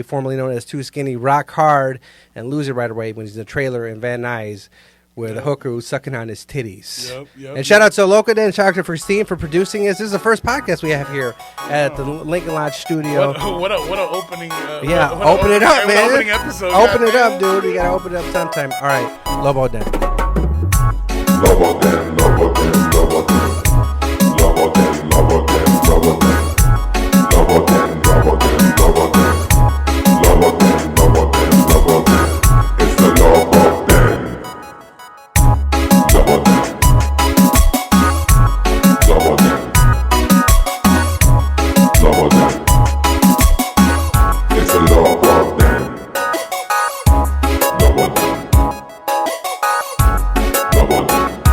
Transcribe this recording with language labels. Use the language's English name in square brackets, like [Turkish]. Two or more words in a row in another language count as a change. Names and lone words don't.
[English] formerly known as Too Skinny, rock hard and lose it right away when he's in the trailer in Van Nuys with a hooker who's sucking on his titties. And shout out to Lobo Den, shout out to Christine for producing this. This is the first podcast we have here at the Lincoln Lodge studio. What an opening. Open it up, man. Opening episode. Open it up, dude. You got to open it up sometime. All right, Lobo Den. Lobo Den, Lobo Den, Lobo Den. Lobo Den, Lobo Den, Lobo Den. Lobo Den, Lobo Den, Lobo Den. Lobo Den, Lobo Den, Lobo Den. It's the Lobo Den. Lobo Den. Lobo Den. Lobo Den. It's the Lobo Den. Lobo Den. Lobo Den.